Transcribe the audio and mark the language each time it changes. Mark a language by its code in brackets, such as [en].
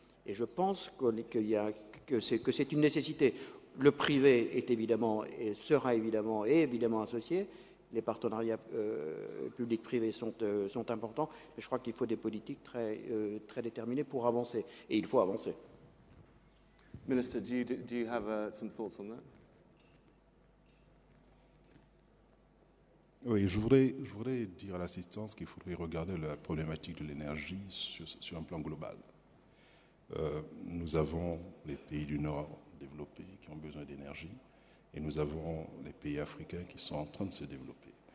[fr] Et je pense que c'est une nécessité. Le privé est évidemment et sera évidemment associé. Les partenariats publics-privés sont importants, mais je crois qu'il faut des politiques très déterminées pour avancer. Et il faut avancer. [en] Minister, do you have some thoughts on that? [fr] Oui, je voudrais dire à l'assistance qu'il faudrait regarder la problématique de l'énergie sur un plan global. Nous avons les pays du Nord développés qui ont besoin d'énergie et nous avons les pays africains qui sont en train de se développer.